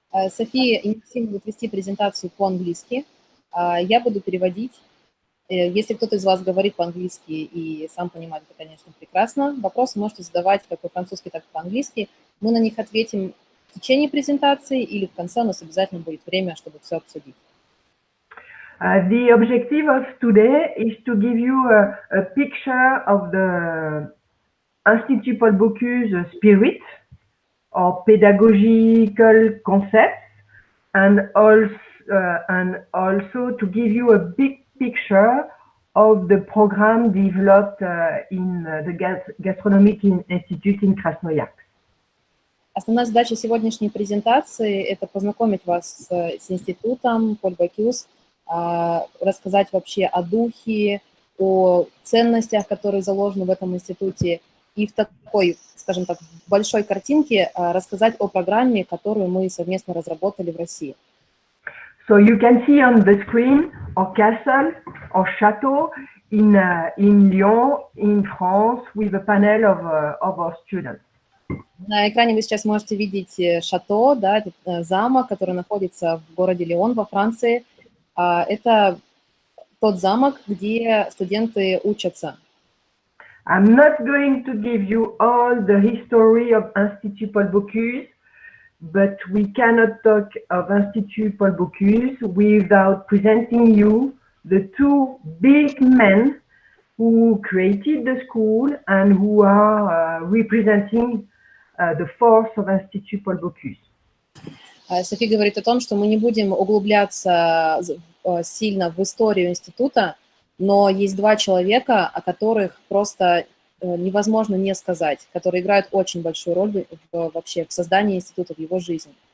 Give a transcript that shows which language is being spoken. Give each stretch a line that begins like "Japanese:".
Russian: София и Максим будут вести презентацию по-английски. Я буду переводить. Если кто-то из вас говорит по-английски и сам понимает, это, конечно, прекрасно. Вопросы можете задавать как по-французски, так и по-английски. Мы на них ответим в течение презентации или в конце. У нас обязательно будет время, чтобы все обсудить.
English: The objective of today is to give you a picture of the Institut Paul Bocuse spirit or pedagogical concepts, and also to give you a big picture of the program developed in the Gastronomic Institute in Krasnoyarsk.
Russian: Основная задача сегодняшней презентации – это познакомить вас с институтом Paul Bocuse, рассказать вообще о духе, о ценностях, которые заложены в этом институте, и в такой, скажем так, большой картинке рассказать о программе, которую мы совместно разработали в России.
English: So you can see on the screen our castle or chateau in Lyon, in France, with a panel of our students.
Russian: На экране вы сейчас можете видеть шато, да, это замок, который находится в городе Лион во Франции. Это тот замок, где студенты учатся.
English: I'm not going to give you all the history of Institut Paul Bocuse, but we cannot talk of Institut Paul Bocuse without presenting you the two big men who created the school and who are representing the force of Institut Paul Bocuse.
Russian: Софи говорит о том, что мы не будем углубляться сильно в историю института, но есть два человека, о которых просто невозможно не сказать, которые играют очень большую роль вообще в создании института, в его жизни.